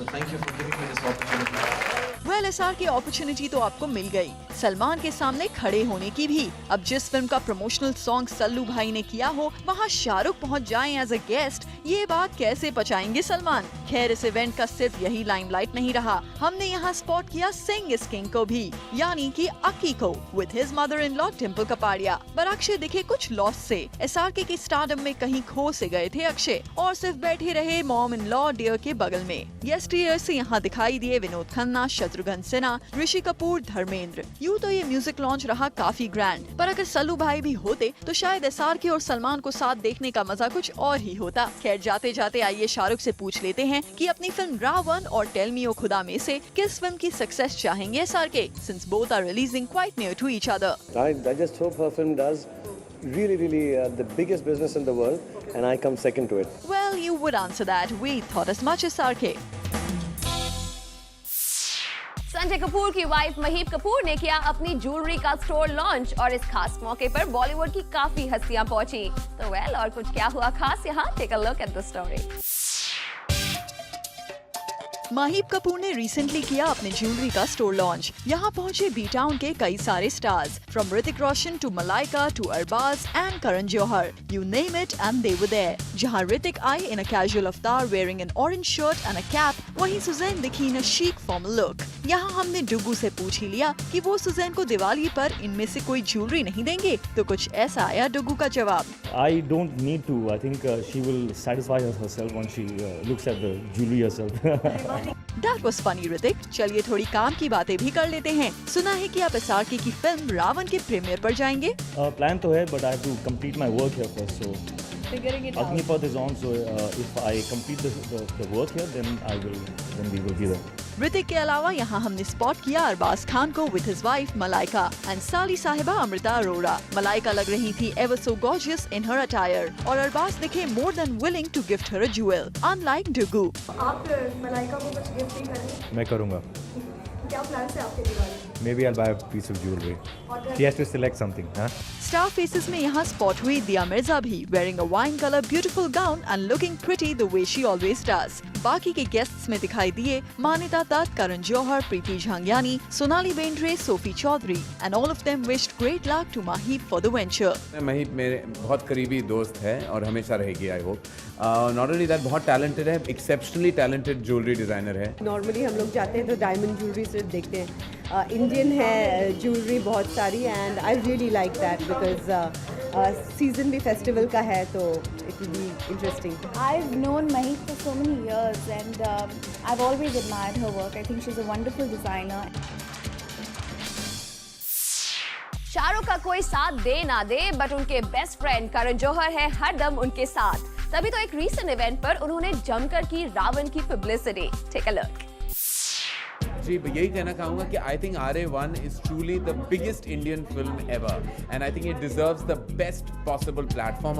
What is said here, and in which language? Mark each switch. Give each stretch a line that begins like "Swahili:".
English: So thank you for giving me this opportunity.
Hindi: Well, SRK opportunity तो आपको मिल गई, सलमान के सामने खड़े होने की भी। अब जिस फिल्म का प्रमोशनल सॉन्ग सल्लू भाई ने किया हो, वहाँ शाहरुख पहुँच जाएं
English: as a guest,
Hindi: ये बात कैसे पचाएंगे सलमान? खैर, इस इवेंट का सिर्फ यही लाइमलाइट नहीं रहा, हमने यहाँ स्पॉट किया सिंग इज किंग को भी, यानी कि अक्की को,
English: with his mother in law
Hindi: Dimple Kapadia. पर अक्षय दिखे कुछ लॉस से। एसआरके की स्टारडम में कहीं खो से गए थे अक्षय, और सिर्फ बैठे रहे मॉम इन लॉ डियर के बगल में। गेस्ट से यहाँ दिखाई दिए विनोद खन्ना, शत्रुघ्न सिन्हा, ऋषि कपूर, धर्मेंद्र। यूँ तो ये म्यूजिक लॉन्च रहा काफी ग्रैंड, पर अगर सल्लू भाई भी होते तो शायद एसआरके और सलमान को साथ देखने का मजा कुछ और ही होता। खैर, जाते जाते आइए शाहरुख से पूछ लेते हैं कि अपनी फिल्म रावण और टेल मी ओ खुदा में से किस फिल्म की सक्सेस चाहेंगे SRK,
English: Since both are releasing quite near to each other. I just hope her film does really the biggest business in the world and I come second to it. Well, you would answer that. We thought as much SRK.
Hindi: Sanjay Kapoor की wife Mahip Kapoor ने किया अपनी jewellery का store launch, और इस खास मौके पर बॉलीवुड की काफी हस्तियां पहुंची। तो वेल, और कुछ क्या हुआ खास यहाँ?
English: Take a look at the story.
Hindi: Mahib Kapoor ने रिसेंटली किया अपने ज्वेलरी का स्टोर लॉन्च। यहाँ पहुँचे बी टाउन के कई सारे stars,
English: From Hrithik Roshan to Malaika to Arbaaz and Karan Johar, you name it and they were there.
Hindi: जहाँ ऋतिक
English: आई in a casual avatar wearing an orange shirt and a cap,
Hindi: वहीं सुजैन दिखी
English: In a chic formal look.
Hindi: यहाँ हमने डुगू से पूछ ही लिया कि वो सुजैन को दिवाली पर इनमें से कोई ज्वेलरी नहीं देंगे, तो कुछ ऐसा आया डुगू का जवाब।
English: I don't need to. I think she will satisfy herself when she looks at the jewelry herself. That was funny, Hrithik.
Hindi: चलिए थोड़ी काम की बातें भी कर लेते हैं। सुना है कि आप SRK की फिल्म रावण के प्रीमियर पर जाएंगे।
English: Plan
Hindi: तो है,
English: but I have to complete my work here first. So Figuring it out. Agnipath is on, so if I complete the work here, then we will be there.
Hindi: Hrithik के अलावा यहाँ हमने spot किया अरबाज खान को
English: with his wife
Hindi: Malaika and साली साहिबा अमृता अरोड़ा। मलाइका लग रही थी
English: ever so gorgeous in her attire
Hindi: और अरबाज दिखे
English: More than willing to gift her a jewel, unlike Duggu.
Hindi: आप मलाइका को कुछ गिफ्ट नहीं करेंगे? मैं करूँगा। क्या प्लान है आपके Diwali?
English: Maybe I'll buy a piece of jewelry. She has to select something, huh?
Hindi: Star faces में यहाँ स्पॉट हुई दिया मिर्जा भी,
English: wearing a wine color beautiful gown and looking pretty the way she always does।
Hindi: बाकी के guests में दिखाई दिए
English: Manyata Dutt, Karan Johar, Preeti Jhangiani, Sonali Bendre, Sophie Choudry and all of them wished great luck to Mahib for the venture।
Hindi: महिब मेरे बहुत करीबी दोस्त है और हमेशा रहेगी,
English: I hope. Not only that,
Hindi: बहुत टैलेंटेड है, एक्सेप्शनली टैलेंटेड ज्वेलरी डिज़ाइनर है। नॉर्मली हम लोग जाते हैं तो डायमंड ज्वेलरी सिर्फ देखते हैं, इंडियन है ज्वेलरी बहुत सारी
English: and I really like that
Hindi: because season भी फेस्टिवल का है तो
English: It will be interesting. I've known Mahik for so many years and I've always admired her work. I think she's a wonderful designer.
Hindi: Shahrukh का कोई साथ दे ना दे, but उनके best friend Karan Johar है हरदम उनके साथ। तभी तो एक रीसेंट इवेंट पर उन्होंने जमकर की रावण की पब्लिसिटी। Take a look. जी, यही कहना चाहूँगा कि
English: I think RA1 is truly the biggest Indian film ever and I think it deserves the best possible platform.